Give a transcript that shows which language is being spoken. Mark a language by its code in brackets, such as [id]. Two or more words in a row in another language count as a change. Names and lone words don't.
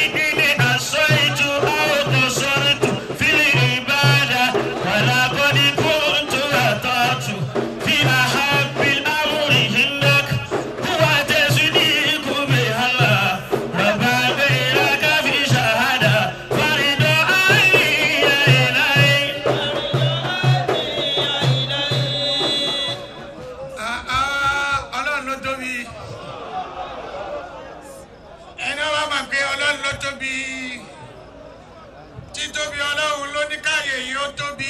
[ar] إني عصيت أو قصرت في العبادة ولقد كنت أطعت في أحب الأمر عندك. هو تصديق بها ربا غيرك في شهادة فرد عيني يا إلهي. [yo] Ọlọ́run ló tóbi. Ẹni wá máa pé Ọlọ́run ló tóbi. Títóbi Ọlọ́run ló ní káyè yìí ó tóbi.